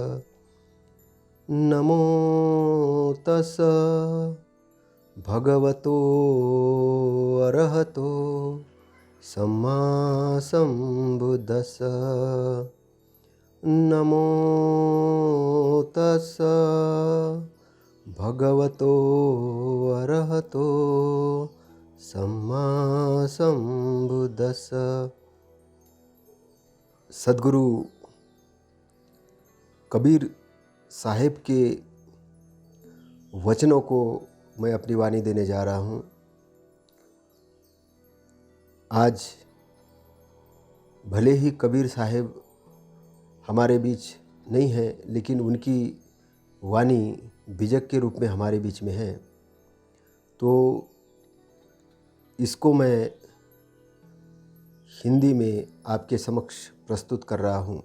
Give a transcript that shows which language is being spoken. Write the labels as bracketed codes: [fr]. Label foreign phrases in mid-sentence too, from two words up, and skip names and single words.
[pi] नमो तस्स भगवतो अरहतो सम्मा सम्बुद्धस्स। नमो तस्स भगवतो अरहतो सम्मा सम्बुद्धस्स। [hi] सद्गुरु कबीर साहेब के वचनों को मैं अपनी वाणी देने जा रहा हूँ। आज भले ही कबीर साहेब हमारे बीच नहीं है, लेकिन उनकी वाणी बीजक के रूप में हमारे बीच में है, तो इसको मैं हिंदी में आपके समक्ष प्रस्तुत कर रहा हूँ।